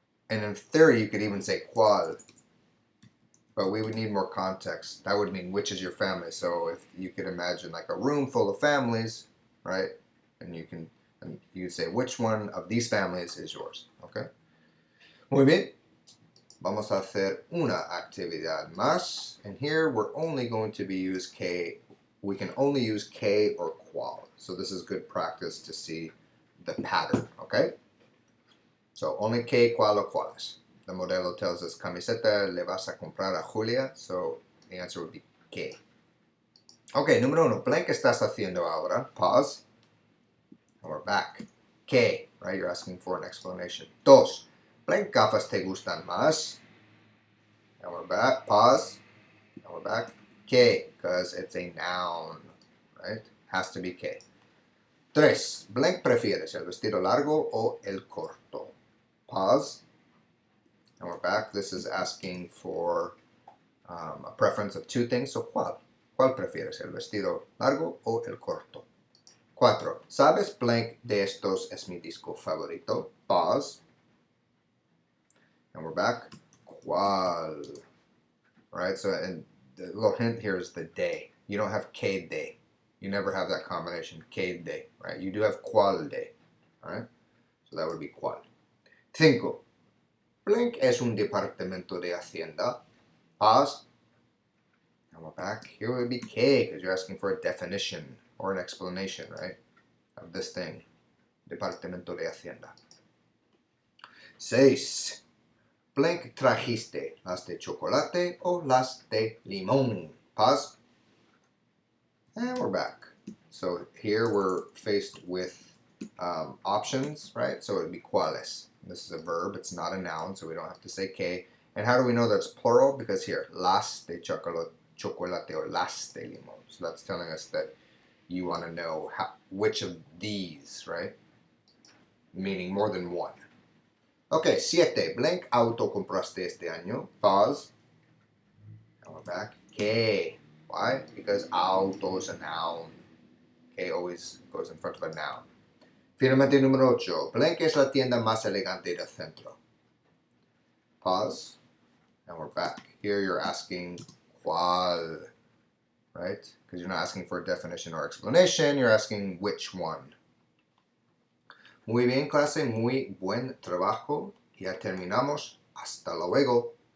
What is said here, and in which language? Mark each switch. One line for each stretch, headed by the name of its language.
English: And in theory, you could even say cuál, but we would need more context. That would mean which is your family. So if you could imagine like a room full of families, right? And you say which one of these families is yours, okay?
Spanish: Muy bien. Vamos a hacer una actividad más.
English: And here we're only going to be use que. We can only use que or cuál. So this is good practice to see the pattern, okay? So only que, cuál, o cuáles. The modelo tells us
Spanish: camiseta le vas a comprar a Julia.
English: So the answer would be que.
Spanish: Okay, número uno. Blank estás haciendo ahora.
English: Pause. And we're back. Que, right? You're asking for an explanation.
Spanish: Dos. Blank gafas te gustan más.
English: And we're back. Pause. And we're back. Que, because it's a noun, right? Has to be que.
Spanish: Tres. Blank prefieres el vestido largo o el corto.
English: Pause. And we're back. This is asking for a preference of two things.
Spanish: So, ¿cuál? ¿Cuál prefieres? ¿El vestido largo o el corto? 4. ¿Sabes blank de estos es mi disco favorito?
English: Pause. And we're back. ¿Cuál? Right? So, and the little hint here is the day. You don't have que de. You never have that combination, que de, right? You do have cuál de, all right? So that would be cuál. 5. Blank
Spanish: es un departamento de Hacienda.
English: Pause. And we're back. Here would be que, because you're asking for a definition or an explanation, right? Of this thing. Departamento de Hacienda. 6.
Spanish: Blank trajiste las de chocolate o las de limón.
English: Pause. And we're back. So here we're faced with options, right? So it would be cuáles. This is a verb. It's not a noun, so we don't have to say que. And how do we know that's plural? Because here,
Spanish: las de chocolate
English: or
Spanish: las de limón.
English: So that's telling us that you want to know which of these, right? Meaning more than one. Okay, 7.
Spanish: Blank auto compraste este año.
English: Pause. And we're back. Que. Why? Because auto is a noun. Que always goes in front of a noun.
Spanish: Finalmente, número 8. Blank es la tienda más elegante del centro.
English: Pause. And we're back. Here you're asking cuál, right? Because you're not asking for a definition or explanation. You're asking which one.
Spanish: Muy bien, clase. Muy buen trabajo. Ya terminamos. Hasta luego.